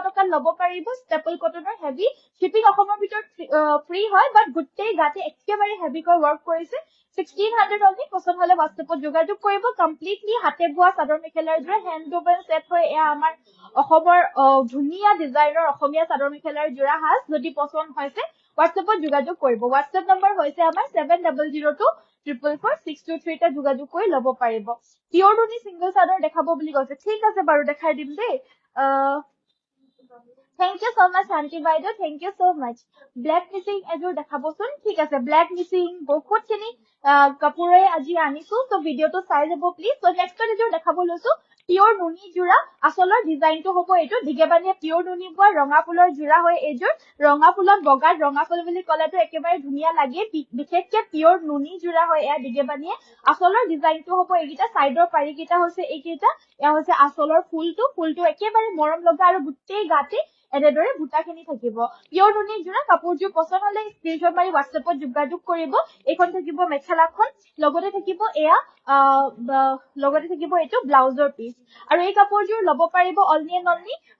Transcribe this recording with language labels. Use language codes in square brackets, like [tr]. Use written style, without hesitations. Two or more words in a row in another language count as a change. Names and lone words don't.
[as] টকাত ল'ব পাৰিব [en] staple cottonৰ heavy shipping [as] অসমৰ ভিতৰত ফ্ৰী হয় বাট গোটেই গাতে একেবাৰে হেভিকৈ ৱৰ্ক কৰিছে 1600 only পছন্দ হলে WhatsAppত যোগাযোগ কৰিব কমপ্লিটলি হাতে বোৱা চাদৰ মেখেলাৰ জোৰা [en] hand woven set [as] হয় এয়া আমাৰ অসমৰ ধুনীয়া ডিজাইনৰ অসমীয়া চাদৰ মেখেলাৰ জোৰা হাস যদি পছন্দ হৈছে WhatsAppত যোগাযোগ কৰিব WhatsApp নম্বৰ হৈছে আমাৰ 7002444623 তে যোগাযোগ কৰি ল'ব পাৰিব পিয়ৰ নুনি সিংগল চাদৰ দেখাব বুলি কৈছে ঠিক আছে বাৰু দেখাই দিম দেই [en] Thank you so much, Shanti Baido. Thank you so much. [as] Black missing এযোৰ দেখাবচোন ঠিক আছে black missing বহুতখিনি কাপোৰে আজি আনিছো তো ভিডিওটো চাই যাব প্লিজ তো নেক্সট এযোৰ দেখাব লৈছো পিয়ৰ নুনি জোৰা আসলৰ ডিজাইনটো হ'ব এইটো দিগেবানিয়ে পিয়ৰ নুনি বোৱা ৰঙা ফুলৰ জোৰা হয় এইযোৰ ৰঙা ফুলত বগাত ৰঙা ফুল বুলি ক'লেটো একেবাৰে ধুনীয়া লাগে বিশেষকৈ পিয়ৰ নুনি জোৰা হয় এয়া দিগেবানিয়ে আসলৰ ডিজাইনটো হ'ব এইকিটা সাইডৰ পাৰিকিটা হৈছে এইকিটা এয়া হৈছে আসলৰ ফুলটো একেবাৰে মৰম লগা আৰু গোটেই গাতে এনেদৰে বুটাখিনি থাকিব পিয়ৰ নুনি জোৰা কাপোৰযোৰ পছন্দ হলে স্ক্ৰিনশ্বট মাৰি WhatsAppত যোগাযোগ কৰিব এইখন থাকিব মেখেলাখন লগতে থাকিব এয়া লগতে থাকিব এইটো [en] blouseৰ piece [as] আৰু এই কাপোৰযোৰ ল'ব পাৰিব [en] only and only